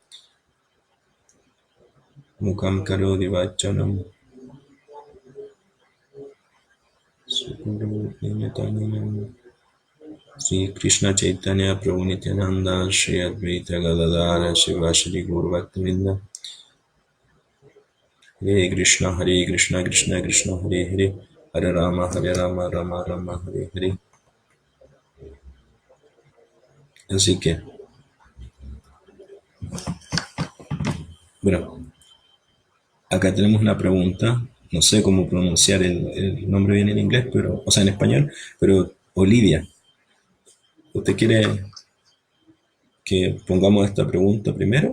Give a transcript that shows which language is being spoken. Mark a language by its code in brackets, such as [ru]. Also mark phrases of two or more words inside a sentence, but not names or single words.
[sa] Mukam Karodi Vachanam Sri Krishna Chaitanya Prabhu Nityananda Sri Advaita Gadadara Shivashri Guru Bhaktivinoda Hare Krishna Krishna Krishna Hare Hare Hare Rama Rama Rama Hare Hare. [es] Así que, bueno, acá tenemos una pregunta. No sé cómo pronunciar el nombre bien en inglés, pero, o sea, en español, pero Olivia, ¿usted quiere que pongamos esta pregunta primero?